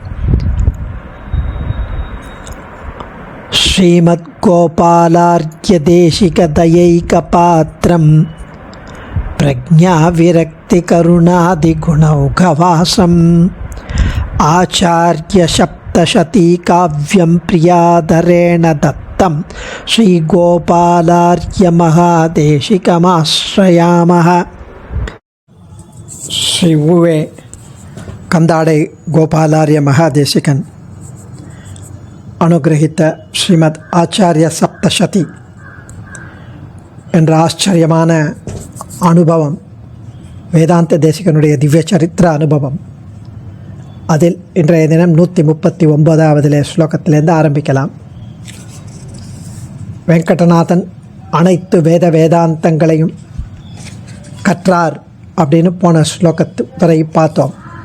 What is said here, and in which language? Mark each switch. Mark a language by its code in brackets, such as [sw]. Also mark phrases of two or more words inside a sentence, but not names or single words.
[sa] श्रीमद्गोपालार्घ्यदेशिकदयैकपात्रं प्रज्ञाविरक्तिकरुणादिगुणौघवासम् आचार्यसप्तशतीकाव्यं प्रियादरेण दत्तं श्रीगोपालार्घ्यमहादेशिकमाश्रयामः। [ta] श्री उवे कंदाडे गोपालार्य महादेशिकन अनुग्रहित श्रीमद आचार्य सप्तशती என்ற ஆச்சரியமான அனுபவம், வேதாந்த தேசிகனுடைய திவ்ய சரித்திர அனுபவம். அதில் இன்றைய தினம் 139வது ஸ்லோகத்திலேருந்து ஆரம்பிக்கலாம். வெங்கடநாதன் அனைத்து வேதாந்தங்களையும் கற்றார் அப்படின்னு போன ஸ்லோகத்து வரை பார்த்தோம்.